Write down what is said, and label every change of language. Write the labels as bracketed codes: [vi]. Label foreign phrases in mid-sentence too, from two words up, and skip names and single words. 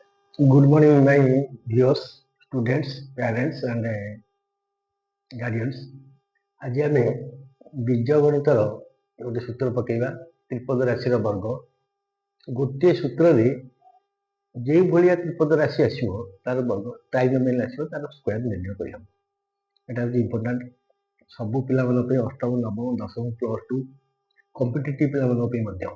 [en] Good morning, my viewers, students, parents, and guardians. [or] ଆଜି ଆମେ ବୀଜଗଣିତର ଗୋଟେ ସୂତ୍ର ପକେଇବା ତ୍ରିପଦ ରାଶିର ବର୍ଗ। ଗୋଟିଏ ସୂତ୍ରରେ ଯେଉଁ ଭଳିଆ ତ୍ରିପଦ ରାଶି ଆସିବ ତାର ବର୍ଗ ଟ୍ରାଇନୋମିଆଲ ଆସିବ, ତାର ସ୍କୋୟାର ନିର୍ଣ୍ଣୟ କରିହେବ। ଏଟା ହେଉଛି ଇମ୍ପୋର୍ଟାଣ୍ଟ ସବୁ ପିଲାମାନଙ୍କ ପାଇଁ, ଅଷ୍ଟମ, ନବମ, ଦଶମ, [en] plus two competitive [or] ପିଲାମାନଙ୍କ ପାଇଁ ମଧ୍ୟ।